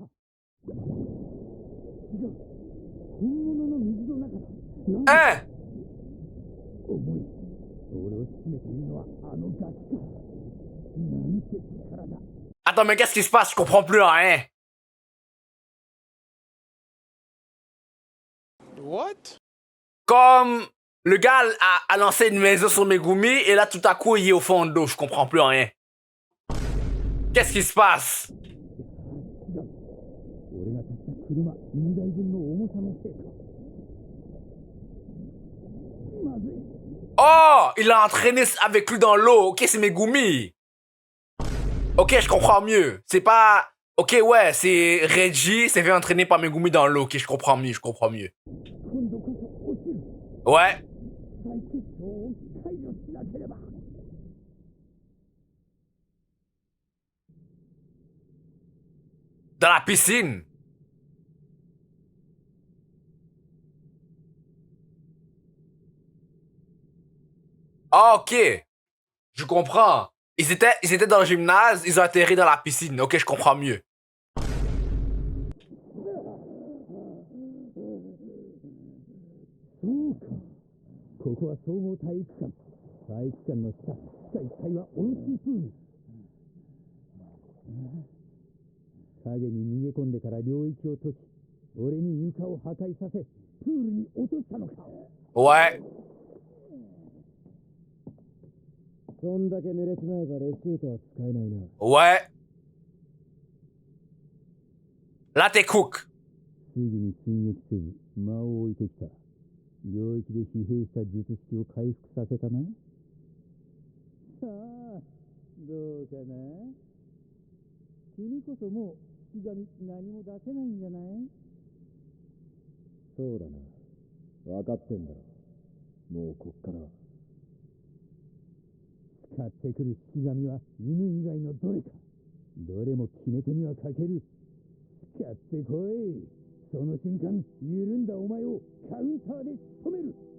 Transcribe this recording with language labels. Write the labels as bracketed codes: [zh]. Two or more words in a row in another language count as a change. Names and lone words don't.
[ja] 違う。本物の水の中だ。 [fr] Hein? [ja] 重い。俺を締めているのはあのガキか。なんて力だ。 [fr] Attends, mais qu'est-ce qui se passe? Je comprends plus rien. What? Comme le gars a lancé une maison sur Megumi et là tout à coup il est au fond de l'eau. Je comprends plus rien. Qu'est-ce qui se passe? [ja] 違う。俺が足した車2台分の重さのせいか。まずい。 [fr] Oh, il a entraîné avec lui dans l'eau. Ok, c'est Megumi. Ok, je comprends mieux. C'est pas... Ok, ouais, c'est Reggie s'est fait entraîner par Megumi dans l'eau. Ok, je comprends mieux, je comprends mieux. [ja] 今度こそ落ちる。 [fr] Ouais. [ja] 再結晶を解除しなければ。 [fr] Dans la piscine. Ah, ok. Je comprends. Ils étaient dans le gymnase, ils ont atterri dans la piscine. Ok, je comprends mieux. [ja] そうか。ここは総合体育館。体育館の下、地下1階は温水プール。影に逃げ込んでから領域を閉じ、俺に床を破壊させ、プールに落としたのか。 [fr] Ouais. [ja] そんだけ濡れちまえばレシートは使えないな。 [fr] Ouais. Là, t'es cook. [ja] すぐに追撃せず、間を置いてきた。領域で疲弊した術式を回復させたな。さあ、どうかな。君こそもう式神何も出せないんじゃない？そうだな。分かってんだろ。もうこっからは。使ってくる式神は犬以外のどれか。どれも決め手には欠ける。使ってこい。その瞬間、緩んだお前をカウンターで仕留める。